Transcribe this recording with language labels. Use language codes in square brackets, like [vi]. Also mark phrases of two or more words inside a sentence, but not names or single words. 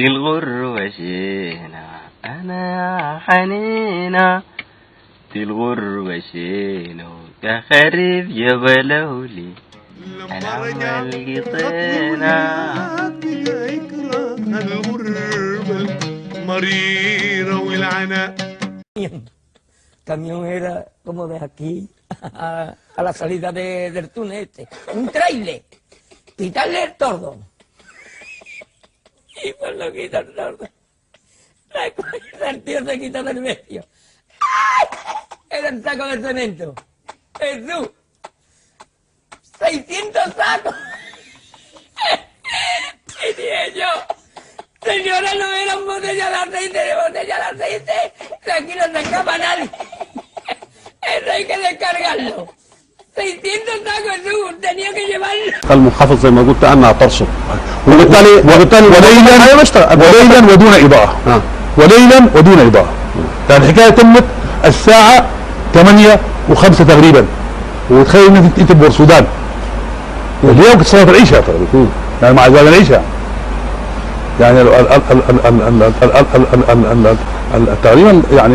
[ar] الغر وشينا، أنا يا حنينة دي الغر وشينا، يا خريف جبلولي أنا عمال قطينا. يكره الغربة المريرة والعناء. [es] Camión era como de aquí a la salida del túnel este, un trailer. Quitarle el tordo. Y pues lo quita el tordo. El tío se quita del medio. Era el saco de cemento. Jesús. 600 sacos. Y dije yo, señora, no eran botellas de aceite, de aquí no se escapa nadie. Eso hay que descargarlo. 600 sacos tenía que llevarlo. [ar] المنخفض زي ما قلت انها ترصد، وبالتالي وليلا ودون اضاءه. وليلا ودون اضاءه. يعني الحكايه تمت الساعه 8:05 تقريبا، وتخيل انت بورسودان واليوم كنت صلاه العشاء يعني مع اذان العشاء، يعني تقريبا يعني.